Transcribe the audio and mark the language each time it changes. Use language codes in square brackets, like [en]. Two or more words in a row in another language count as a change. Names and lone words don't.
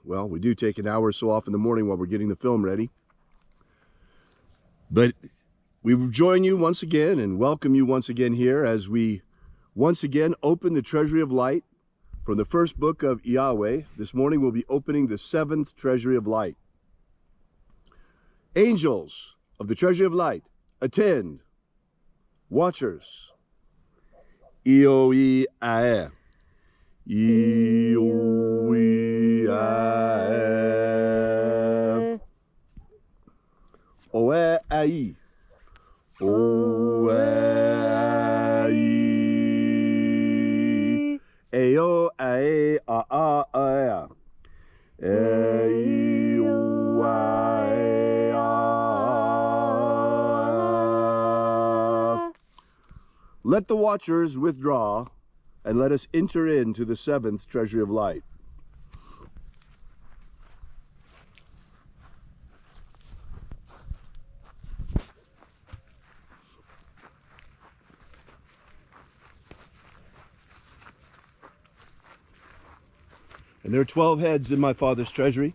[en] Well, we do take an hour or so off in the morning while we're getting the film ready. But we join you once again and welcome you once again here as we once again open the Treasury of Light from the first book of Yahweh. This morning we'll be opening the 7th Treasury of Light. Angels of the Treasury of Light, attend. Watchers, Ioe-Ae. Ioe-Ae. Oe-Ai. Oe-Ai. Eo-Ae-A-A-Ae. Let the watchers withdraw, and let us enter into the 7th Treasury of Light. And there are 12 heads in my Father's treasury.